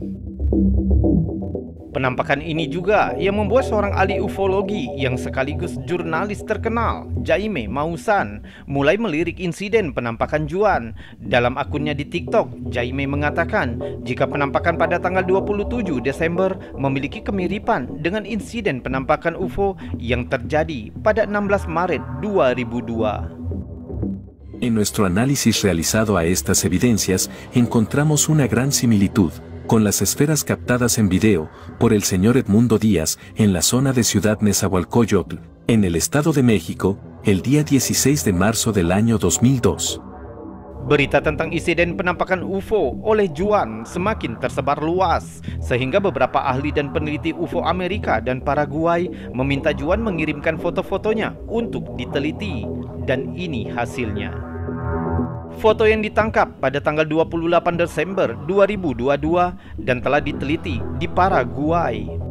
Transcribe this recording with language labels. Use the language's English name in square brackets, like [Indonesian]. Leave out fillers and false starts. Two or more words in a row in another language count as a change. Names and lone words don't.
[Indonesian] Penampakan ini juga yang membuat seorang ahli ufologi yang sekaligus jurnalis terkenal, Jaime Maussan, mulai melirik insiden penampakan Juan. Dalam akunnya di TikTok, Jaime mengatakan jika penampakan pada tanggal 27 Desember memiliki kemiripan dengan insiden penampakan UFO yang terjadi pada 16 Maret 2002. [Spanish] En nuestro análisis realizado a estas evidencias, encontramos una gran similitud con las esferas captadas en video por el señor Edmundo Díaz en la zona de Ciudad Nezahualcóyotl, en el Estado de México, el día 16 de marzo del año 2002. [Indonesian] Berita tentang insiden penampakan UFO oleh Juan semakin tersebar luas, sehingga beberapa ahli dan peneliti UFO Amerika dan Paraguay meminta Juan mengirimkan foto-fotonya untuk diteliti, dan ini hasilnya. Foto yang ditangkap pada tanggal 28 Desember 2022 dan telah diteliti di Paraguay.